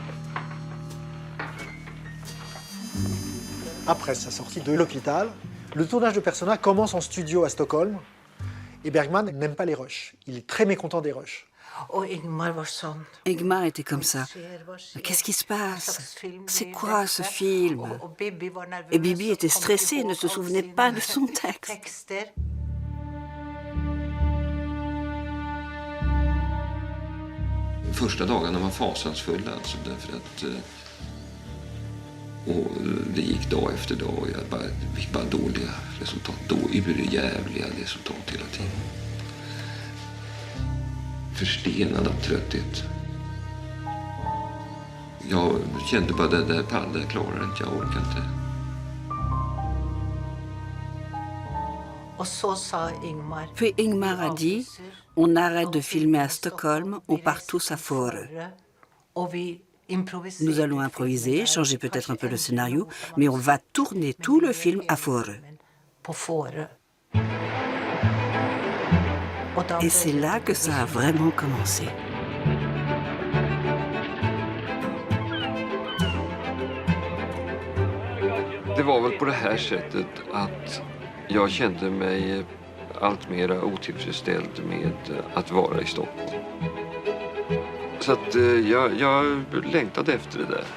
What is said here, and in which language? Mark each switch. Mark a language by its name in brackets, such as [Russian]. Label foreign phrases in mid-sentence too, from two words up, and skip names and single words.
[French] Après sa sortie de l'hôpital, le tournage de Persona commence en studio à Stockholm. Et Bergman n'aime pas les rushs. Il est très mécontent des rushs. Ingmar était comme ça. Qu'est-ce qui se passe? C'est quoi ce film? Et Bibi était stressée et ne se souvenait pas de son texte. [Swedish] Första dagarna var fasansfulla alltså därför att och det gick dag efter dag och jag fick bara dåliga resultat. Urjävliga resultat hela tiden. Förstenad av trötthet. Jag kände bara det där pallar, jag klarar inte, jag orkar inte. [French] Puis Ingmar a dit, on arrête de filmer à Stockholm, on part tous à Fårö. Nous allons improviser, changer peut-être un peu le scénario, mais on va tourner tout le film à Fårö. Et c'est là que ça a vraiment commencé. [Swedish] Det var väl på det här sättet att jag kände mig allt mera otillfredsställd med att vara i Stockholm. Så att jag längtade efter det där.